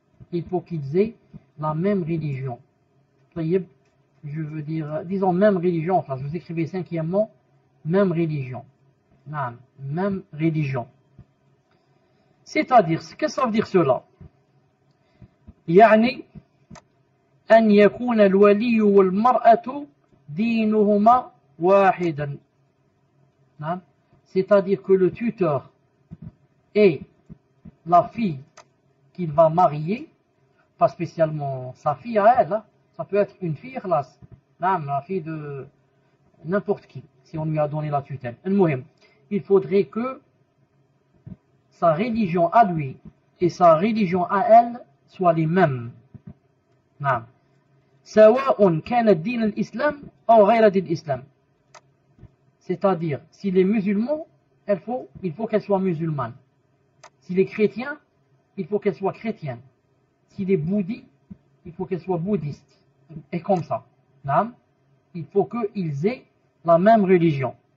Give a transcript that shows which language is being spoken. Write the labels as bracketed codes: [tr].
[fr] Il faut qu'ils aient la même religion. [ar] طيب. [fr] Je veux dire, disons même religion, enfin, je vous écrivais cinquièmement, même religion. Non, même religion. C'est-à-dire, qu'est-ce que ça veut dire cela? [ar] يعني أن يكون الولي والمرأة دينهما واحدا. [fr] Non? C'est-à-dire que le tuteur et la fille qu'il va marier, pas spécialement sa fille à elle, hein, ça peut être une fille ikhlas, la fille de n'importe qui, si on lui a donné la tutelle. Il faudrait que sa religion à lui et sa religion à elle soient les mêmes. [ar] سواء كان دين الإسلام أو غير دين الإسلام. [fr] C'est-à-dire, s'il est musulman, il faut qu'elle soit musulmane. S'il est chrétien, il faut qu'elle soit chrétienne. S'il est bouddhiste, il faut qu'elle soit bouddhiste. Et comme ça. Il faut qu'ils aient la même religion.